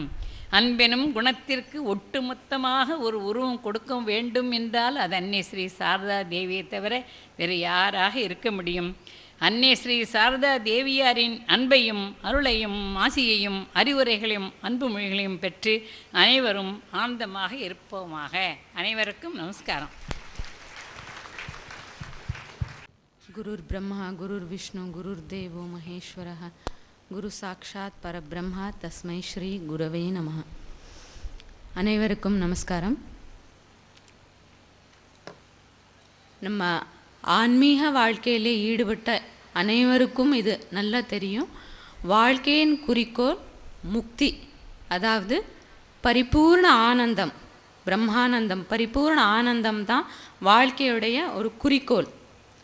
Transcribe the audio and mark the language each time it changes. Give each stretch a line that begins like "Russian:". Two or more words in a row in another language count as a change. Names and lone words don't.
Tamil: அன்பெனும் குணத்திற்கு ஒட்டுமொத்தமாக ஒரு உருவம் கொடுக்க வேண்டும் என்றால் அது அன்னை ஸ்ரீ சாரதா தேவியை தவிர வேறு யாராக இருக்க முடியும்? அன்னை ஸ்ரீ சாரதா தேவியாரின் அன்பையும் அருளையும் ஆசியையும் அறிவுரைகளையும் அன்பு மொழிகளையும் பெற்று அனைவரும் ஆனந்தமாக இருப்போமாக. அனைவருக்கும் நமஸ்காரம்.
Sanskrit: गुरुर् ब्रह्मा गुरुर् विष्णु गुरुर् देवो महेश्वरः गुरु साक्षात् परब्रह्मा तस्मै श्री गुरवे नमः.
Tamil: அனைவருக்கும் நமஸ்காரம். நம்ம ஆன்மீக வாழ்க்கையிலே ஈடுபட்ட அனைவருக்கும் இது நல்லா தெரியும். வாழ்க்கையின் குறிக்கோள் முக்தி, அதாவது பரிபூர்ண ஆனந்தம், பிரம்மானந்தம், பரிபூர்ண ஆனந்தம் தான் வாழ்க்கையுடைய ஒரு குறிக்கோள்.